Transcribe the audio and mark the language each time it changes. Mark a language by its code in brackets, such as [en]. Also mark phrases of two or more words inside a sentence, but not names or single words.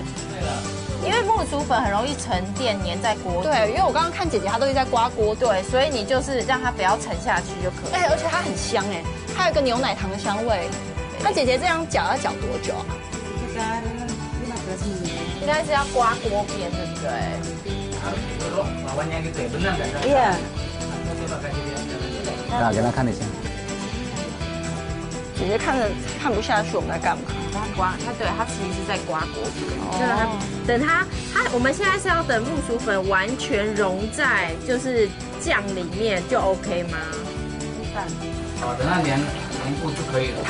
[zh] 因为木薯粉很容易沉淀粘在锅底。对，因为我刚刚看姐姐她都一直在刮锅，对，所以你就是让它不要沉下去就可以。而且它很香哎，它有一个牛奶糖的香味。那姐姐这样搅要搅多久啊？应该是要刮锅边，对不对？ [id] bawahnya gitu ya, benar nggak? Iya. Coba kasih lihat. Nah, kita [zh] 看一下。姐姐看不下去我们在干嘛？它其实是在刮锅边。等它，我们现在是要等木薯粉完全融在就是酱里面就 OK 吗？哦，等它黏固就可以了。